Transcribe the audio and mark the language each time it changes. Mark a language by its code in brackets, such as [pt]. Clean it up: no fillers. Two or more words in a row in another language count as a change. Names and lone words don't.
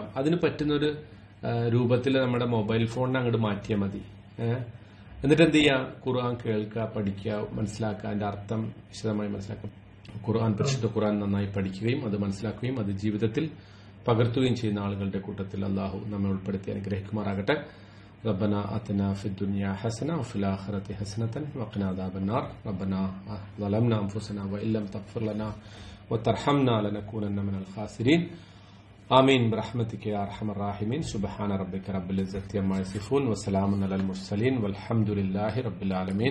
[ml] അതിന് പറ്റുന്നൊരു രൂപത്തിൽ നമ്മുടെ മൊബൈൽ ഫോണിനെ അങ്ങോട്ട് മാറ്റിയാൽ മതി. എന്നിട്ട് എന്ത് ചെയ്യുക? ഖുർആൻ കേൾക്കുക, പഠിക്കുക, മനസ്സിലാക്കുക, അതിന്റെ അർത്ഥം വിശദമായി മനസ്സിലാക്കുക. പരിശുദ്ധ ഖുർആൻ നന്നായി പഠിക്കുകയും അത് മനസ്സിലാക്കുകയും അത് ജീവിതത്തിൽ പകർത്തുകയും ചെയ്യുന്ന ആളുകളുടെ കൂട്ടത്തിൽ അള്ളാഹു നമ്മെ ഉൾപ്പെടുത്തി അനുഗ്രഹിക്കുമാറാകട്ടെ. [ar] ربنا آتنا في الدنيا حسنة وفي الآخرة حسنة وقنا عذاب النار. ربنا ظلمنا أنفسنا وإن لم تغفر لنا وترحمنا لنكونن من الخاسرين. آمين برحمتك يا أرحم الراحمين. سبحان ربك رب العزة عما يصفون وسلام على المرسلين والحمد لله رب العالمين.